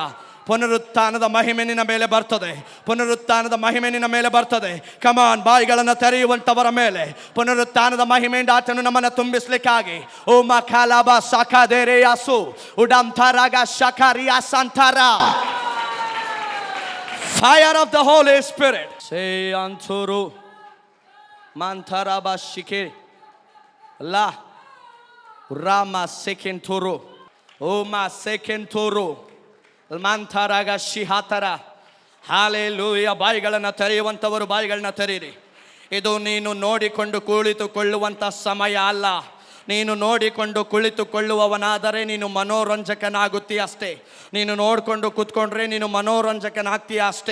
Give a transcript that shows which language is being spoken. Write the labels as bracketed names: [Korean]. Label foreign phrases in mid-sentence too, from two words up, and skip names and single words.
[Kannada] ಪುನರುತ್ಥಾನದ ಮಹಿಮೆ ನಿನ್ನ ಮೇಲೆ ಬರ್ತದೆ. ಪುನರುತ್ಥಾನದ ಮಹಿಮೆ ನಿನ್ನ ಮೇಲೆ ಬರ್ತದೆ. ಕಮಾನ್, ಬಾಯಿಗಳನ್ನು ತೆರೆಯುವಂಥವರ ಮೇಲೆ ಪುನರುತ್ಥಾನದ ಮಹಿಮೆಯಿಂದ ಆತನು ನಮ್ಮನ್ನು ತುಂಬಿಸ್ಲಿಕ್ಕಾಗಿ. ಓ ಮಖಾಲಾಬ ಸಖಾದೇರೆಯಾಸು ಉಡಂಥರಾಗ ಶಖರಿಯಾಸಂಥರ [English] Fire of the Holy Spirit. Say anturu mantaraba shike la rama sekenturu oma sekenturu mantaraga shihatara. Hallelujah. [Kannada] ಬಾಯಿಗಳನ್ನು ತೆರೆಯುವಂಥವರು ಬಾಯಿಗಳನ್ನ ತೆರೀರಿ. ಇದು ನೀನು ನೋಡಿಕೊಂಡು ಕುಳಿತುಕೊಳ್ಳುವಂಥ ಸಮಯ ಅಲ್ಲ. ನೀನು ನೋಡಿಕೊಂಡು ಕುಳಿತುಕೊಳ್ಳುವವನಾದರೆ ನೀನು ಮನೋರಂಜಕನಾಗುತ್ತೀಯ ಅಷ್ಟೇ. ನೀನು ನೋಡಿಕೊಂಡು ಕೂತ್ಕೊಂಡ್ರೆ ನೀನು ಮನೋರಂಜಕನಾಗ್ತೀಯ ಅಷ್ಟೇ.